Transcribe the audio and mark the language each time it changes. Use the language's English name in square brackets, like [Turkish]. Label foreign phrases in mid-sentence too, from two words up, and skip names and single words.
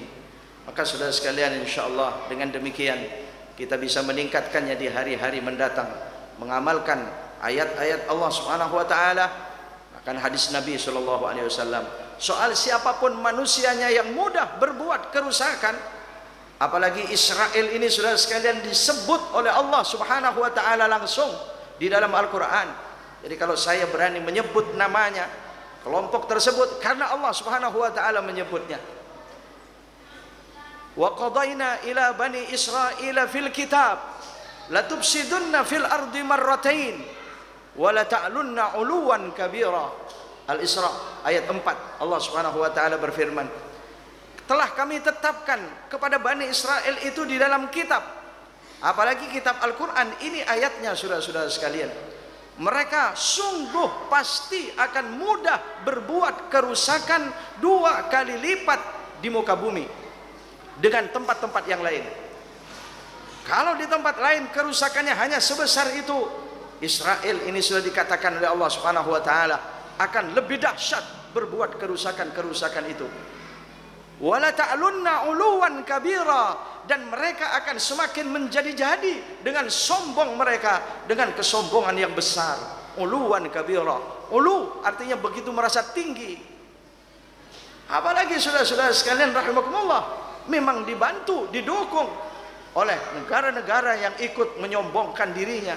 [Indonesian] Maka saudara sekalian, insyaallah dengan demikian kita bisa meningkatkannya di hari-hari mendatang, mengamalkan ayat-ayat Allah [Arabic] سبحانه وتعالى, [Indonesian] akan hadis Nabi [Arabic] صلى الله عليه وسلم [Indonesian] soal siapapun manusianya yang mudah berbuat kerusakan. Apalagi Israel ini, saudara sekalian, disebut oleh Allah [Arabic] سبحانه وتعالى [Indonesian] langsung di dalam Al-Qur'an. Jadi kalau saya berani menyebut namanya kelompok tersebut, karena Allah [Arabic] سبحانه وتعالى [Indonesian] menyebutnya. [Arabic] وقضينا إلى بني إسرائيل في الكتاب لتفسدن في الأرض مرتين ولتعلن علوا كبيرا. [Indonesian] Al-Isra ayat 4, Allah [Arabic] سبحانه وتعالى [Indonesian] berfirman, telah kami tetapkan kepada Bani Israel itu di dalam kitab, apalagi kitab Al-Quran ini ayatnya, saudara-saudara sekalian, mereka sungguh pasti akan mudah berbuat kerusakan 2 kali lipat di muka bumi dengan tempat-tempat yang lain. Kalau di tempat lain kerusakannya hanya sebesar itu, Israel ini sudah dikatakan oleh Allah [Arabic] سبحانه وتعالى [Indonesian] akan lebih dahsyat berbuat kerusakan-kerusakan itu. [Arabic] ولتعلن علوا كبيرا, [Indonesian] dan mereka akan semakin menjadi-jadi dengan sombong mereka, dengan kesombongan yang besar. [Arabic] علوا كبيرا, [Indonesian] ulu artinya begitu merasa tinggi. Apalagi saudara-saudara sekalian rahimakumullah, memang dibantu, didukung oleh negara-negara yang ikut menyombongkan dirinya.